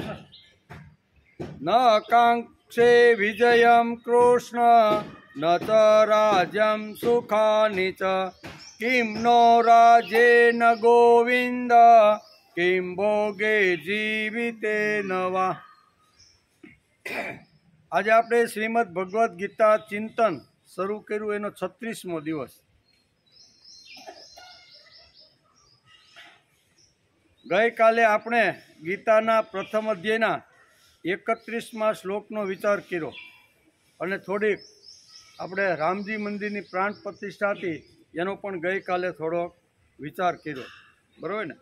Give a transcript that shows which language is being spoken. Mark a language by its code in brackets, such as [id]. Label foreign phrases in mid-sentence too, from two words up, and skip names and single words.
[sa] न काङ्क्षे विजयं कृष्ण न च राज्यं सुखानि च किं नो राज्येन गोविन्द किं भोगे जीवितेन वा। [gu] આજ આપણે શ્રીમદ ભગવદ ગીતા ચિંતન શરૂ કર્યું એનો 36મો દિવસ। ગઈ કાલે આપણે ગીતાના પ્રથમ અધ્યાયના 31મા શ્લોકનો વિચાર કર્યો અને થોડીક આપણે રામજી મંદિરની પ્રાણ પ્રતિષ્ઠા હતી એનો પણ ગઈકાલે થોડો વિચાર કર્યો, બરાબર ને।